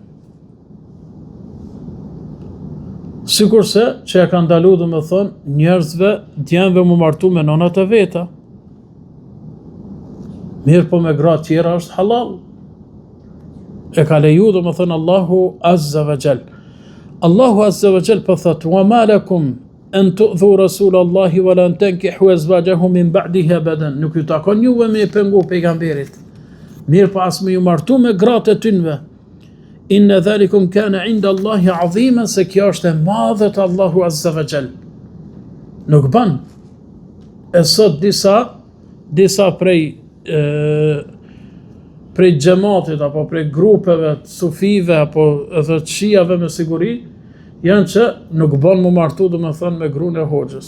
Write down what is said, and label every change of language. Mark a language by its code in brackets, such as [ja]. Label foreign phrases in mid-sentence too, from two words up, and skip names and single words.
[sq] Sikurse që e ka ndalu domethënë njerëzve, djemve mu martu me nonat e veta. Mirë, po me gra tjera është halal. E ka leju domethënë Allahu [ar] عز وجل. [sq] Allahu [ar] عز وجل [sq] po thot: [ar] "وما لكم أن تؤذوا رسول الله ولا تنكحوا أزواجه من بعده أبدا." [sq] Nuk ju takon juve me pengu pejgamberit. Mirë, po as me ju martu me gratë e tynve. [ar] إن ذلكم كان عند الله عظيما, [sq] se kjo është e madhe te Allahu [ar] عز وجل. [sq] Nuk ban. E sot disa prej xhamatit apo prej grupeve të sufive apo edhe të shiave me siguri janë që nuk ban mu martu domethënë me gruën e hoxhës.